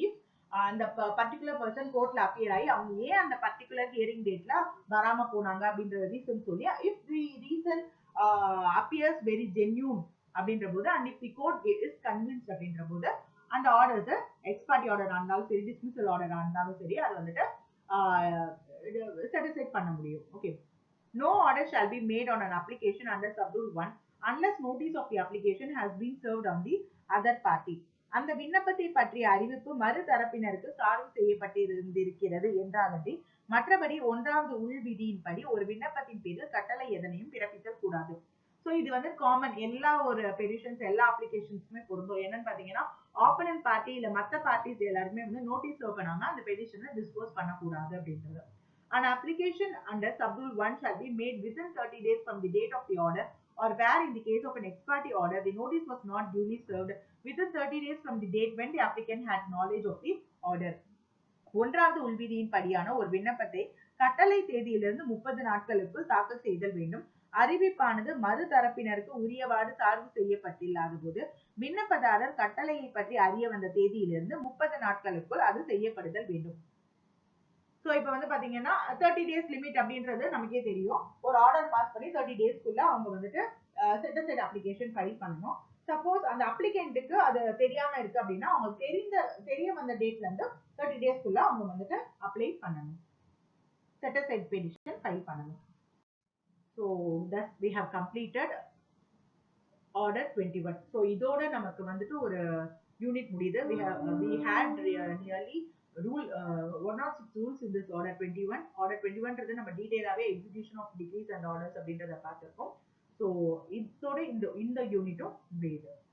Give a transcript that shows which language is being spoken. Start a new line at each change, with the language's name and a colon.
Tamil: If அந்த particular person கோர்ட்ல appear ஆகி அவங்க ஏன் அந்த பர்டிகுலர் ஹியரிங் டேட்ல வராம போனாங்க அப்படின்ற ரீசன் சொல்லி, if the reason appears very genuine அப்படின்ற போது and if the court is convinced அப்படின்ற போது அந்த ஆர்டர்ஸ் எக்ஸ்பார்ட்டி ஆர்டர் இருந்தாலும் சரி டிஸ்மிசல் ஆர்டர் இருந்தாலும் சரி அது வந்துட்டு satisfied பண்ண முடியும்.
English: Okay, no order shall be made on an application under subrule 1 unless notice of the application has been served on the other party.
Tamil: அந்த விண்ணப்பத்தை பற்றிய அறிவிப்பு மறு தரப்பினருக்கு சார்பு செய்யப்பட்டிருக்கிறது என்றாலன்றி மற்றபடி 1வது உள்விதியின்படி ஒரு விண்ணப்பத்தின் பேரில் கட்டளை எதனையும் பிறப்பிக்க கூடாது. சோ இது வந்து காமன் எல்லா ஒரு பெட்டிஷன்ஸ் எல்லா அப்ளிகேஷன்ஸ்மே பொருந்தும். என்னன்னு பாத்தீங்கன்னா, ஆப்போனன்ட் பார்ட்டி இல்ல மத்த பார்ட்டிஸ் எல்லாருமே வந்து நோட்டீஸ் சர்வ் பண்ணாம அந்த பெட்டிஷனை டிஸ்போஸ் பண்ணக்கூடாது அப்படின்றது.
English: An application under subrule 1 shall be made within 30 days from the date of the order, or where in the case of an ex parte order the notice was not duly served within 30 days from the date when the applicant had knowledge of the order.
Tamil: 1வது உள்விதியின் படியான ஒரு விண்ணப்பத்தை கட்டளை தேதியிலிருந்து 30 நாட்களுக்குள் தாக்கல் செய்தல் வேண்டும். அறிவிப்பானது மறு தரப்பினருக்கு உரியவாறு சார்பு செய்யப்பட்டில்லாத போது விண்ணப்பதாரர் கட்டளையை பற்றி அறிய வந்த தேதியிலிருந்து 30 நாட்களுக்குள் அது செய்யப்படுதல் வேண்டும். சோ இப்ப வந்து பாத்தீங்கன்னா 30 days லிமிட் அப்படின்றது நமக்கே தெரியும். ஒரு ஆர்டர் பாஸ் பண்ணி 30 daysக்குள்ள அவங்க வந்துட்டு செட் அசைட் அப்ளிகேஷன் ஃபைல் பண்ணணும். சப்போஸ் அந்த அப்ளிகண்ட்டுக்கு அது தெரியாம இருக்கு அப்படின்னா அவங்க தெரிய வந்த டேட்ல இருந்து 30 டேஸ்க்குள்ள அவங்க வந்துட்டு அப்ளை பண்ணணும், செட் அசைட் பெட்டிஷன் ஃபைல் பண்ணணும்.
English: So thus we have completed order 21.
Tamil: So இதோட நமக்கு வந்துட்டு ஒரு யூனிட் முடியுது.
English: we had nearly rule 106 rules in this order 21.
Tamil: order 21ன்றது நம்ம டீடைலாவே execution of degrees and orders அப்படின்றத பார்த்திருக்கோம். ஸோ இதோட இந்த யூனிட்டும் முடியுது.